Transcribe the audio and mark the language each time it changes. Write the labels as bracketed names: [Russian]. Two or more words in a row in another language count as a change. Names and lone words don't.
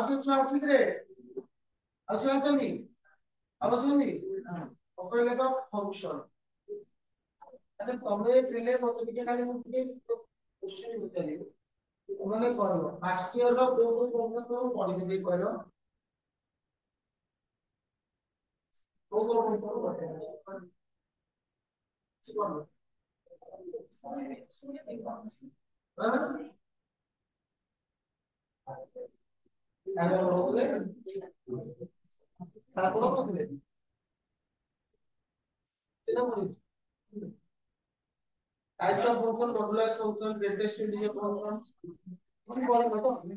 [Odia] କିଏ ଛୁଆ ଅଛନ୍ତି ରେ ଆଉ ଛୁଆ ଅଛନ୍ତି ଆଉ ଅଛନ୍ତି ଉପରେ ଲେଖ ଫଙ୍କସନ ଆଚ୍ଛା ତମେ ପିଲେ ମତେ ଟିକେ ଖାଲି ମୁଁ ଟିକେ କ୍ୱେଶ୍ଚନ ପଚାରିବି ମାନେ କହିବ [English] first year [Odia] ର କୋଉ କୋଉ ଫଙ୍କସନ ତମେ ପଢିଥିବେ କହିଲ କୋଉ କୋଉ ଫଙ୍କସନ ପଢିଥିବେ [English] types of function modulus function greatest integer function [Hindi] कोई बोले तो